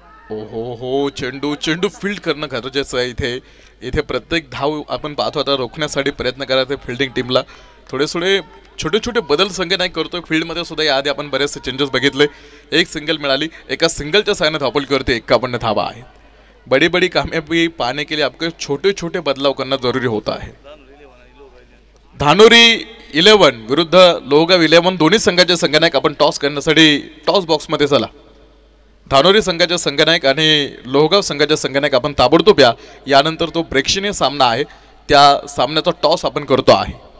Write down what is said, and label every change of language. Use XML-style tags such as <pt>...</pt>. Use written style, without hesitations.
<mr>हो चेंडू फील्ड करणं गरजेचं आहे. इथे प्रत्येक धाव आपण पाहतो आता रोखण्यासाठी प्रयत्न करायचे फिल्डिंग टीमला. थोडे छोटे छोटे बदल संघ नाही करतोय फील्डमध्ये सुद्धा. याआधी आपण बरेचसे चेंजेस बघितले. एक सिंगल मिळाली, एका सिंगलच्या साहाय्याने धावपल करते 51 धावा आहेत.</mr> <hi>बड़ी बड़ी कामयाबी पाने के लिए आपको छोटे छोटे बदलाव करना जरूरी होता है.</hi> <mr>धानोरी 11 विरुद्ध लोहगाव 11 दोन्ही संघाचे संघनायक आपण टॉस करण्यासाठी टॉस बॉक्समध्ये चला. धानोरी संघाचे संघनायक आणि लोहगाव संघाचे संघनायक आपण ताबडतोब या. यानंतर तो प्रेक्षणीय सामना आहे, त्या सामन्याचा टॉस आपण करतो आहे.</mr>